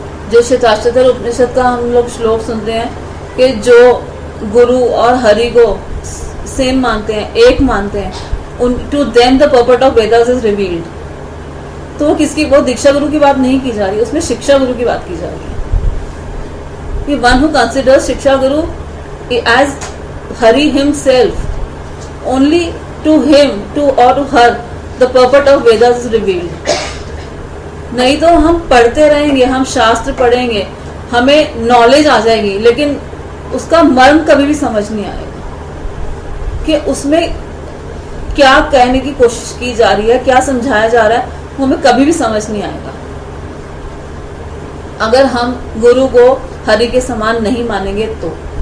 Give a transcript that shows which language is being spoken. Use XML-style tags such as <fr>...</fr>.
<hi>जो श्वेताश्वतर उपनिषद का हम लोग श्लोक सुनते हैं कि जो गुरु और हरि को सेम मानते हैं, एक मानते हैं,</hi> <en>to them the purport of Vedas is revealed,</en> <hi>तो वो दीक्षा गुरु की बात नहीं की जा रही, उसमें शिक्षा गुरु की बात की जा रही है।</hi> <en>कि one who considers shiksha guru as Hari himself, only to him, to or to her, the purport of Vedas is revealed.</en> <hi>नहीं तो हम पढ़ते रहेंगे, हम शास्त्र पढ़ेंगे, हमें नॉलेज आ जाएगी, लेकिन उसका मर्म कभी भी समझ नहीं आएगा कि उसमें क्या कहने की कोशिश की जा रही है, क्या समझाया जा रहा है, वो हमें कभी भी समझ नहीं आएगा अगर हम गुरु को हरि के समान नहीं मानेंगे तो।</hi>